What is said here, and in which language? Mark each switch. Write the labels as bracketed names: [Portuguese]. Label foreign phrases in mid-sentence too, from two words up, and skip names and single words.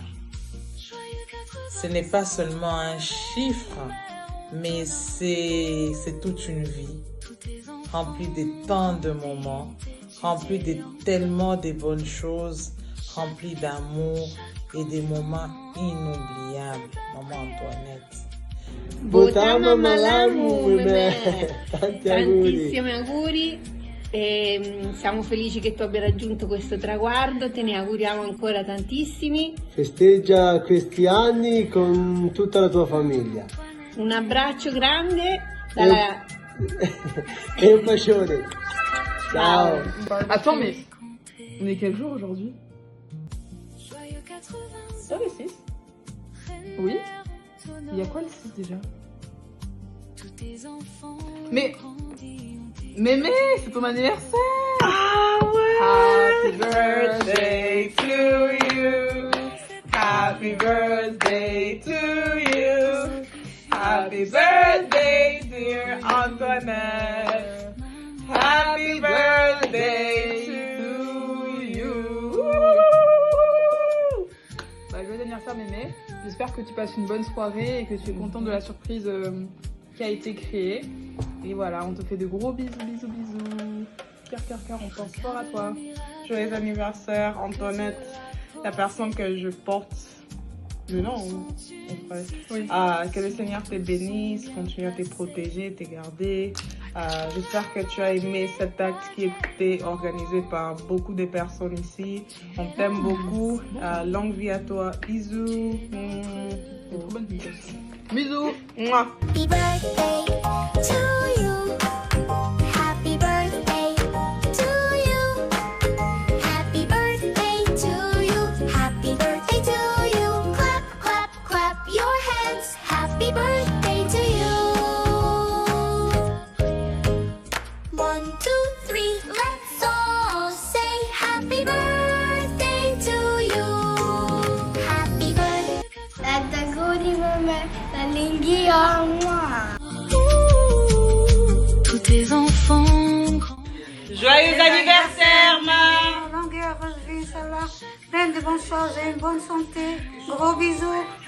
[French] Ce n'est pas seulement un chiffre, mais c'est toute une vie, remplie de tant de moments, remplie de tellement de bonnes choses, remplie d'amour et des moments inoubliables, maman Antoinette. Votiamo malamu, [Italian] tantissimi auguri e siamo felici che tu abbia raggiunto questo traguardo, te ne auguriamo ancora tantissimi. Festeggia questi anni con tutta la tua famiglia. Un abbraccio grande dalla... et un bacione. Ciao. [French] Attends, mais on est quel jour aujourd'hui? Ça, le 6? Oui. Il y a quoi le 6 déjà? Mais c'est ton anniversaire! Ah ouais! [English] Happy birthday to you! Happy birthday to you! Happy birthday, dear Antoinette! Happy birthday to you! [French] Joyeux anniversaire mémé! J'espère que tu passes une bonne soirée et que tu es content de la surprise qui a été créée. Et voilà, on te fait de gros bisous, bisous, bisous. Cœur, on pense fort à toi. Joyeux anniversaire, Antoinette, la personne que je porte. Mais non, oui. Que le Seigneur te bénisse, continue à te protéger, te garder. J'espère que tu as aimé cet acte qui était organisé par beaucoup de personnes ici. On t'aime beaucoup. Longue vie à toi. Bisous. Bisous. Mouah. [English] Happy birthday to you. Happy birthday to you. Happy birthday to you. Happy birthday to you. Clap, clap, clap your hands. Happy birthday to you. 1, 2, 3, let's all say happy birthday to you. Happy birthday. [French] Tous tes enfants. Joyeux anniversaire, ma! Longue et heureuse vie, [Arabic] إن شاء الله. [French] Plein de bonnes choses et une bonne santé. Gros bisous.